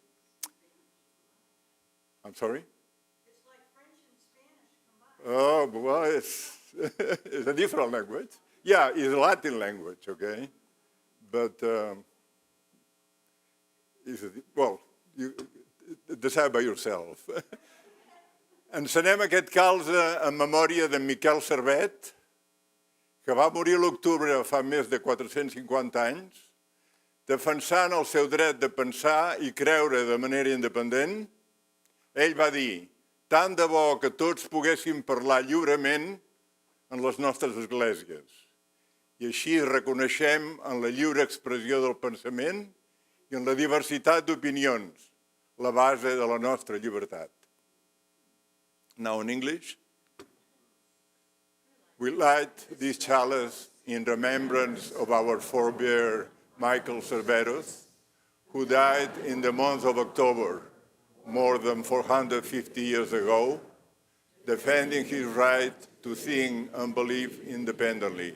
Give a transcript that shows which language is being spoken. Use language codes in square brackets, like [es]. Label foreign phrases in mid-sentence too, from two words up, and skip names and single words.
[en] I'm sorry? It's like French and Spanish combined. Oh, well, it's a different language. Yeah, it's a Latin language, okay? But, you decide by yourself. [ca] Ensenem aquest calze en memòria de Miquel Servet, que va morir a l'octubre fa més de 450 anys, defensant el seu dret de pensar i creure de manera independent. Ell va dir, tant de bo que tots poguéssim parlar lliurement en les nostres esglésies. I així reconeixem en la lliure expressió del pensament i en la diversitat d'opinions, la base de la nostra llibertat. [en] Now in English. We light this chalice in remembrance of our forebear Michael Cerveros, who died in the month of October, more than 450 years ago, defending his right to think and believe independently.